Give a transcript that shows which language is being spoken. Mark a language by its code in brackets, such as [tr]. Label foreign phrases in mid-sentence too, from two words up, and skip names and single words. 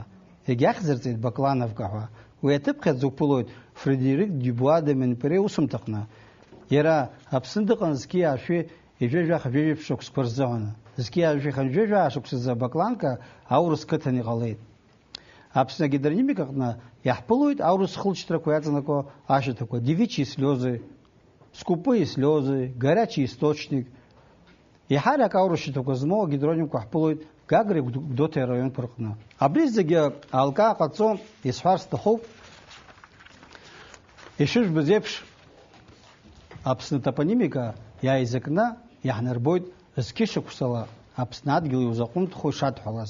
[ab] Егьахьзырҵеит Баклановка ҳәа. Уи аҭыԥхьаӡ уԥылоит Фредерик Дюбуа де Менпере усумҭаҟны. Иара Аԥсны дыҟан зқьи аашәи ижәижәаха-ижәижәи шықәсқәа рзыҳәан. Зқьи аашәи-ижәижәи ашықәсазы Бакланка аурыс қыҭан иҟалеит. Аԥсны агидронимикаҟны иаҳԥылоит аурыс хылҵшьҭрақәа иаҵанакуа ашьаҭақәа. [ru] Девичьи слезы, скупые слезы, горячий источник. [ab] Иаҳарак аурыс шьаҭақәа змоу агидронимқәа ҳԥылоит Гагреи Гәдоуҭеи араионқәа рҟны. Абри зегьы алкаа ҟаҵо исҳәар сҭахуп. Ишыжәбаз еиԥш Аԥсны топонимика иааизакны иаҳнарбоит зқьышықәсала Аԥсны адгьыл иузаҟәымҭхо ишадҳәалаз.